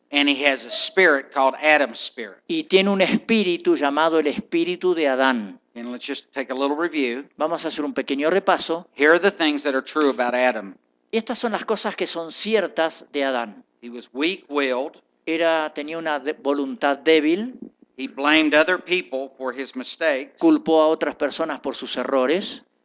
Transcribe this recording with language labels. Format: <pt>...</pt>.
<en>And he has a spirit called Adam's spirit.</en> <es>y tiene un espíritu llamado el espíritu de Adán.</es> <en>And let's just take a little review.</en> <es>Vamos a hacer un pequeño repaso.</es> <en>Here are the things that are true about Adam.</en> <es>Y estas son las cosas que son ciertas de Adán.</es> <en>He was weak-willed.</en> <es>Tenía una voluntad débil,</es> <en>He blamed other people for his mistakes.</en> <es>culpó a otras personas por sus errores,</es>